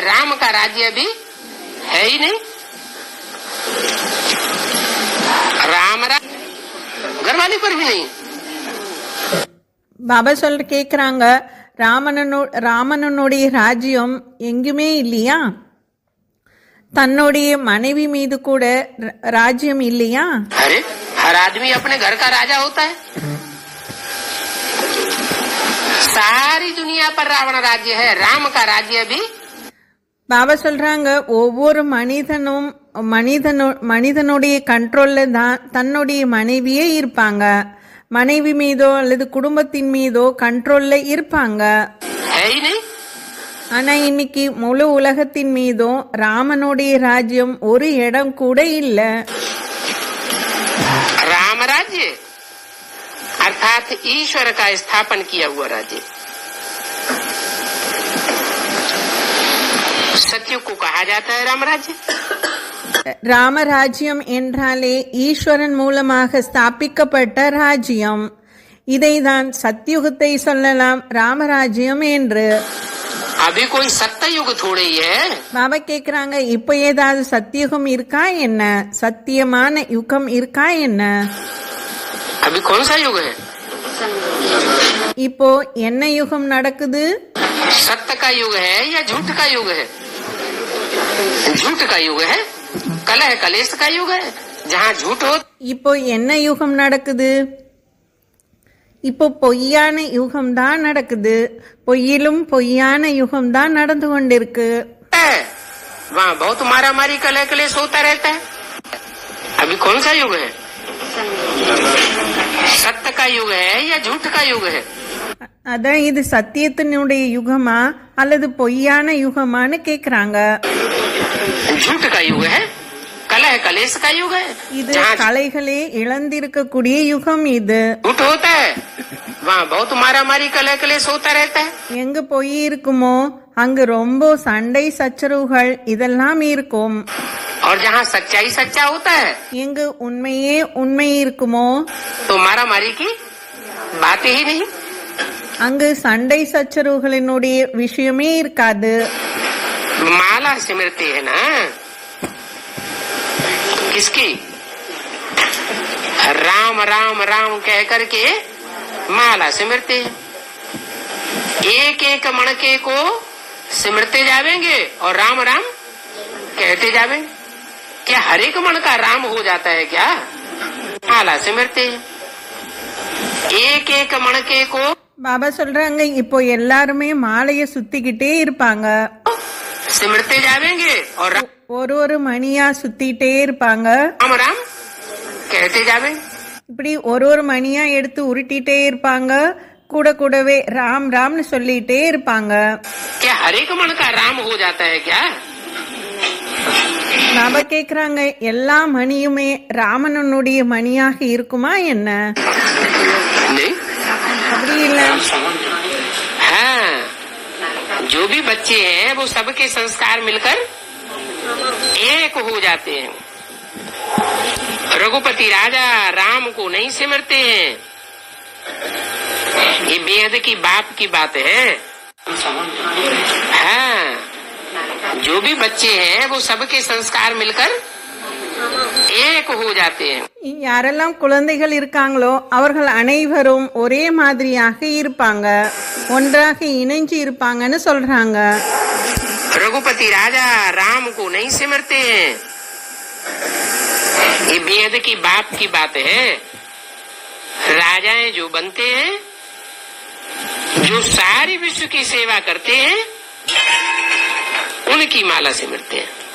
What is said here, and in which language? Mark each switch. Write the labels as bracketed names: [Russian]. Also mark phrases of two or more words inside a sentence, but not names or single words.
[Hindi] राम का राज्य अभी है ही नहीं. राम घरवाली पर भी नहीं. [Tamil] பாபா கேக்குறாங்க ராமனுடைய ராஜ்யம் எங்குமே இல்லையா? தன்னுடைய மனைவி மீது கூட ராஜ்யம் இல்லையா? [Hindi] अरे हर आदमी अपने घर का राजा होता है. सारी दुनिया पर रावण राज्य है. राम का राज्य अभी. [Tamil] பாபா சொல்றாங்க ஒவ்வொரு மனிதனுடைய கண்ட்ரோல்ல தான் தன்னுடைய மனைவியே இருப்பாங்க. மனைவி மீதோ அல்லது குடும்பத்தின் மீதோ கண்ட்ரோல்ல இருப்பாங்க. ஆனா இன்னைக்கு முழு உலகத்தின் மீதும் ராமனுடைய ராஜ்யம் ஒரு இடம் கூட இல்ல. [Hindi] राम राज्य अर्थात ईश्वर का स्थापन किया हुआ राज्य. सत्युग को कहा जाता है राम राज्य. [Tamil] ராமராஜ்யம் என்றாலே ஈஸ்வரன் மூலமாக ஸ்தாபிக்கப்பட்ட ராஜ்யம். இதைதான் சத்யுகத்தை சொல்லலாம் ராமராஜ்யம் என்று. [Hindi] अभी कोई सत्ययुग थोड़े ही है. [Tamil] பாபா கேக்குறாங்க இப்ப ஏதாவது சத்தியுகம் இருக்கா என்ன? சத்தியமான யுகம் இருக்கா என்ன? [Hindi] अभी कौन सा युग है? [Tamil] இப்போ என்ன யுகம் நடக்குது? [Hindi] सत्य का युग है या झूठ का युग है? झूठ का युग है. कलह कलेश का युग है जहाँ झूठ हो. [Tamil] இப்போ என்ன யுகம் நடக்குது? இப்போ பொய்யான யுகம் தான் நடக்குது. பொய்யிலும் பொய்யான யுகம் தான் நடந்து கொண்டிருக்கு. [Hindi] वहाँ बहुत मारा मारी कलह कलेश होता रहता है. अभी कौन सा युग है? सत्य का युग है या झूठ का युग है? [Tamil] அதான் இது சத்தியத்தினுடைய யுகமா அல்லது பொய்யான யுகமான்னு கேக்குறாங்க. [Hindi] झूठ का युग है. कलह कलेश का युग है. [Tamil] இது கலைகளே இழந்திருக்கக்கூடிய யுகம். இது [Hindi] झूठ होता है वहाँ बहुत मारा मारी कलह कलेश होता रहता है. [Tamil] எங்க பொய் இருக்குமோ அங்கு ரொம்ப சண்டை சச்சரவுகள் இதெல்லாம் இருக்கும். [Hindi] और जहाँ सच्चाई सच्चा होता है [Tamil] எங்கு உண்மையே உண்மை இருக்குமோ [Hindi] तो मारा मारी की बात ही नहीं. [Tamil] அங்கு சண்டை சச்சரவுகளினுடைய விஷயமே இருக்காது. [Hindi] माला सिमरते है ना किसकी? राम राम राम कह करके माला सिमरते हैं. एक एक मणके को सिमरते जावेंगे और राम राम कहते जावेंगे। क्या हर एक मणका राम हो जाता है क्या? माला सिमरते हैं। एक एक मणके को [Tamil] பாபா சொல்றாங்க, இப்போ எல்லாருமே மாலையை சுத்திக்கிட்டே இருப்பாங்க, [Hindi] सिमरते जावेंगे और [Tamil] ஒரு ஒரு மணியா சுத்திட்டே இருப்பாங்க, [Hindi] राम राम कहते जावेंगे। [Tamil] இப்படி ஒரு ஒரு மணியா எடுத்து உருட்டிட்டே இருப்பாங்க, கூட கூடவே ராம் ராம்னு சொல்லிட்டே இருப்பாங்க. [Hindi] क्या हर एक मणका राम हो जाता है क्या? [Tamil] பாபா கேக்குறாங்க, எல்லா மணியுமே ராமனுடைய மணியாக இருக்குமா என்ன? [Hindi] नहीं, [Tamil] அப்படி இல்ல. [Hindi] हाँ, जो भी बच्चे हैं वो सबके संस्कार मिलकर एक हो जाते हैं। रघुपति राजा राम को नहीं सिमरते हैं, ये बेहद की बाप की बात है। हाँ, जो भी बच्चे हैं वो सबके संस्कार मिलकर एक हो जाते हैं। [Tamil] யாரெல்லாம் குழந்தைகள் இருக்காங்களோ அவர்கள் அனைவரும் ஒரே மாதிரியாக இருப்பாங்க, ஒன்றாக இணைஞ்சு இருப்பாங்கன்னு சொல்றாங்க. [Hindi] रघुपति राजा राम को नहीं सिमरते हैं, ये बेहद की बाप की बात है। राजाएं जो बनते हैं, जो सारी विश्व की सेवा करते हैं, उनकी माला सिमरते हैं।